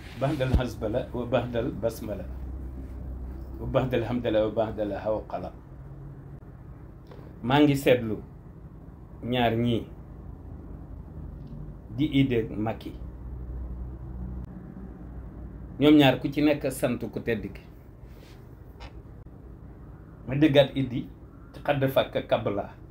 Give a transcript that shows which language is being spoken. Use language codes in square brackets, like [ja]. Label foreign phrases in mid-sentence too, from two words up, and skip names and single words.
[ar] بعد الحسبلة وبعد البسملة. وبعد الحمدلة وبعد الحوقلة. [wo] Maa ngi seetlu ñaar ñii di Idy ak Macky. Ñoom ñaar ku ci nekk sant ku tedd ki. Ma déggaat Idy ci xadd fàkk kabla.